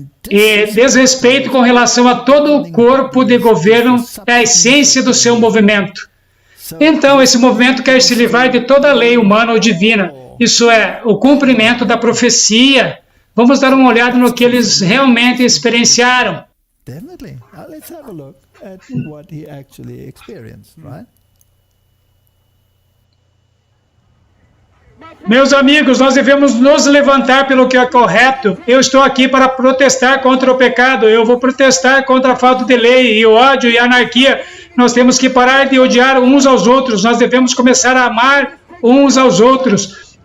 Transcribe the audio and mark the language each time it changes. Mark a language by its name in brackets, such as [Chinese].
[Portuguese] E desrespeito com relação a todo o corpo de governo é a essência do seu movimento. Então, esse movimento quer se livrar de toda a lei humana ou divina. Isso é, o cumprimento da profecia. Vamos dar uma olhada no que eles realmente experienciaram. [English] Definitely. Let's have a look at what he actually experienced, right? [Portuguese] Meus amigos, nós devemos nos levantar pelo que é correto. Eu estou aqui para protestar contra o pecado. Eu vou protestar contra a falta de lei e o ódio e a anarquia. Nós temos que parar de odiar uns aos outros. Nós devemos começar a amar uns aos outros.